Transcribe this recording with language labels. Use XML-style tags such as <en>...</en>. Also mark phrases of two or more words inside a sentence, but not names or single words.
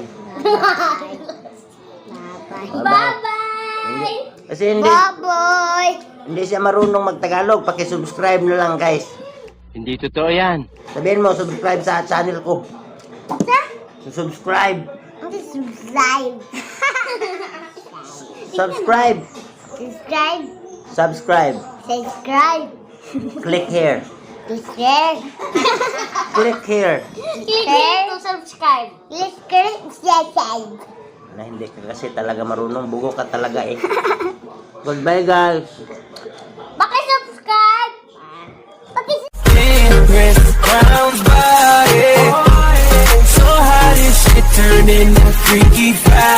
<en>Bye-bye.</en> <tl>Bye-bye. Kasi hindi,</tl> <en>Bye-bye.</en> <tl>hindi siya marunong magtagalog. Paki-subscribe na lang, guys. Hindi totoo yan. Sabihin mo, subscribe sa channel ko.</tl> <en>Subscribe.</en> <tl>Hindi subscribe.</tl> <en>Subscribe. Subscribe. Subscribe. Subscribe. Click here. Share. Click here. Click here to subscribe. Click here to subscribe.</en> <tl>Na hindi ka kasi talaga marunong. Bugo ka talaga eh.</tl> <en>Goodbye, guys.</en> <tl>Paki-subscribe.</tl> <en>Brown body, so how this shit turned into freaky</en>